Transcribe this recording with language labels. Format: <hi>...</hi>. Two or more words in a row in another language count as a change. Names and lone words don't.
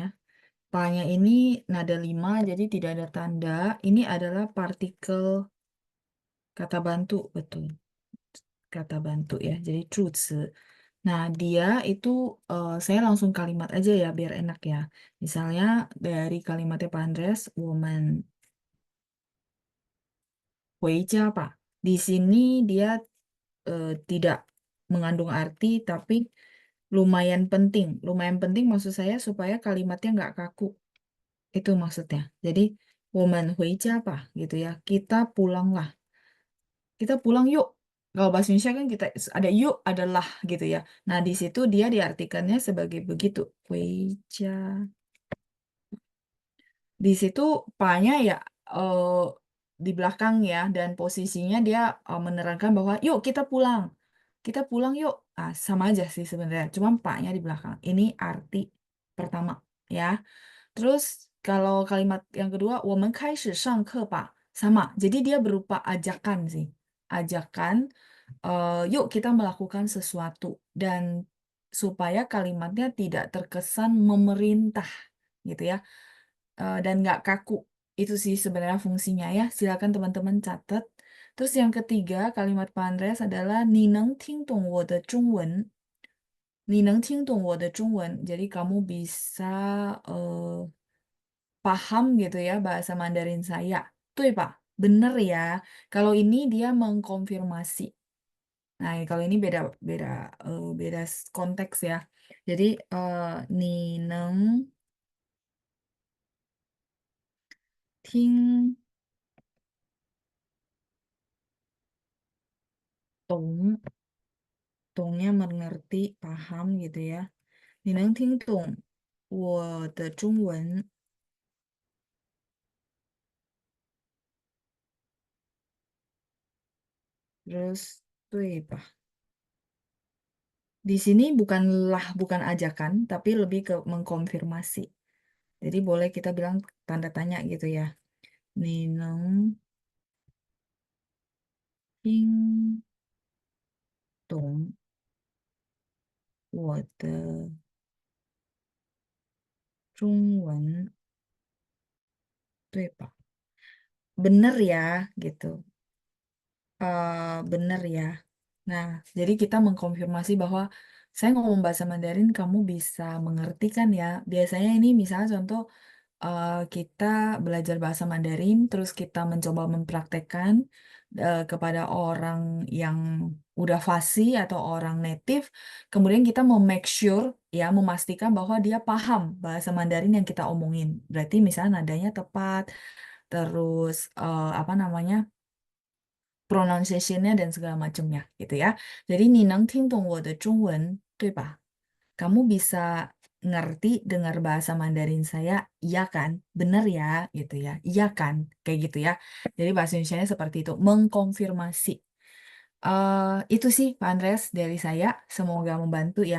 <id>Pak-nya ini nada 5, jadi tidak ada tanda. Ini adalah partikel kata bantu, betul. Kata bantu ya, jadi 助词. Nah, dia itu saya langsung kalimat aja ya biar enak ya. Misalnya dari kalimatnya Pak Andreas,</id> <zh>我们回家 Pak.</zh> <id>Di sini dia tidak mengandung arti, tapi lumayan penting. Lumayan penting maksud saya supaya kalimatnya nggak kaku. Itu maksudnya. Jadi,</id> <zh>我们回家 Pak, gitu ya.</zh> <id>Kita pulanglah. Kita pulang yuk. Kalau bahasa Indonesia kan kita ada yuk, adalah gitu ya. Nah, di situ dia diartikannya sebagai begitu.</id> <zh>回家.</zh> <id>Di situ pa-nya ya di belakang ya dan posisinya dia menerangkan bahwa yuk kita pulang. Kita pulang yuk. Ah, sama aja sih sebenarnya. Cuma pa-nya di belakang. Ini arti pertama ya. Terus kalau kalimat yang kedua,</id> <zh>我们开始上课吧.</zh> <id>Sama. Jadi dia berupa ajakan sih. Ajakan, yuk kita melakukan sesuatu. Dan supaya kalimatnya tidak terkesan memerintah gitu ya. Dan nggak kaku. Itu sih sebenarnya fungsinya ya. Silakan teman-teman catat. Terus yang ketiga, kalimat Pak Andreas adalah</id> <zh>你能听懂我的中文.</zh> <id>Jadi kamu bisa paham gitu ya bahasa Mandarin saya. Tuh ya Pak, bener ya. Kalau ini dia mengkonfirmasi. Nah, kalau ini beda beda beda konteks ya. Jadi</id> <zh>你能听懂,</zh> <id>tongnya mengerti, paham gitu ya.</id> <zh>你能听懂我的中文.</zh> <id>Terus</id> <zh>对吧?</zh> <id>Di sini bukanlah bukan ajakan, tapi lebih ke mengkonfirmasi. Jadi boleh kita bilang tanda tanya gitu ya.</id> <zh>你能听懂我的中文，对吧？</zh> <id>Bener ya, gitu. Bener ya. Nah, jadi kita mengkonfirmasi bahwa saya ngomong bahasa Mandarin, kamu bisa mengerti kan ya? Biasanya ini misalnya contoh kita belajar bahasa Mandarin, terus kita mencoba mempraktekkan kepada orang yang udah fasih atau orang native, kemudian kita mau</id> <en>make sure</en> <id>ya, memastikan bahwa dia paham bahasa Mandarin yang kita omongin. Berarti misalnya nadanya tepat, terus apa namanya? Pronunciation-nya dan segala macamnya gitu ya. Jadi</id> <zh>你能听懂我的中文，对吧？</zh> <id>Kamu bisa ngerti dengar bahasa Mandarin saya, iya kan? Bener ya, gitu ya. Iya kan? Kayak gitu ya. Jadi bahasa Indonesia seperti itu, mengkonfirmasi. Itu sih Pak Andreas dari saya. Semoga membantu ya.</id>